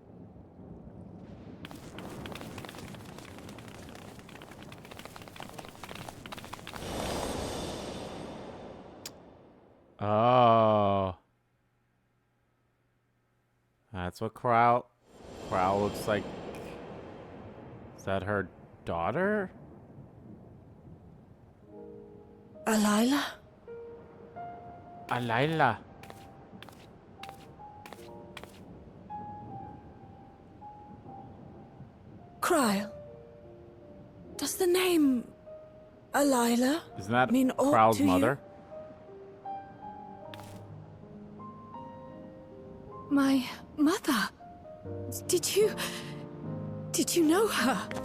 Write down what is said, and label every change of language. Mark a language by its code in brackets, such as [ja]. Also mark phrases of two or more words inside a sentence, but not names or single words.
[en] Oh. That's what Krile looks like. Is that her daughter? Alila? Alila. Krile. Does the name Alila Isn't that mean aught Krile's to mother? My mother. Did you know her?